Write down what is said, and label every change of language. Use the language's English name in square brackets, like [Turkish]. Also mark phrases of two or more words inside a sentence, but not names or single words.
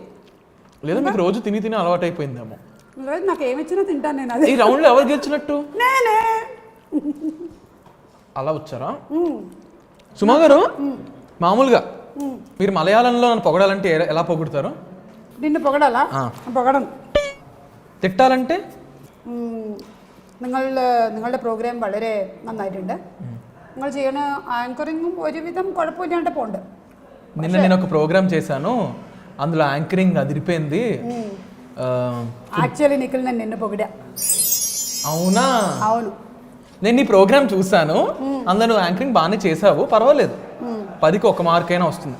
[Telugu] లేదా మీకు రోజు తిని అలవాటు అయిపోయిందేమో. లేదు, నాకు ఏమి ఇచ్చినా తింటాను నేను. అది ఈ రౌండ్ లో ఎవరు గెలిచినట్టు? నేనే. అలా వచ్చారా? సుమా గారు, మామూలుగా మీరు మలయాళంలో నన్ను പൊగడాలంటే ఎలా పొగుడతారు? నిన్ను పొగడాలా? పొగడను. [Malayalam] തിട്ടാലണ്ടെ? നിങ്ങളുടെ പ്രോഗ്രാം വളരെ നന്നായിട്ടുണ്ട്. നിങ്ങൾ ചെയ്യണ ആങ്കറിങ്ങും ഒരുവിധം കുഴപ്പമില്ലാണ്ട് പോണ്ട്. [Telugu] నిన్న నేను ఒక ప్రోగ్రామ్ చేశాను, అందులో యాంకరింగ్ అదిరిపోయింది. యాక్చువల్లీ నిఖిల్ నేను నిన్ను పొగిడా. అవునా? అవును. నేను ఈ ప్రోగ్రామ్ చూసాను, అందులో నువ్వు యాంకరింగ్ బాగానే చేసావు, పర్వాలేదు. 10కి 1 మార్క్ అయినా వస్తుంది.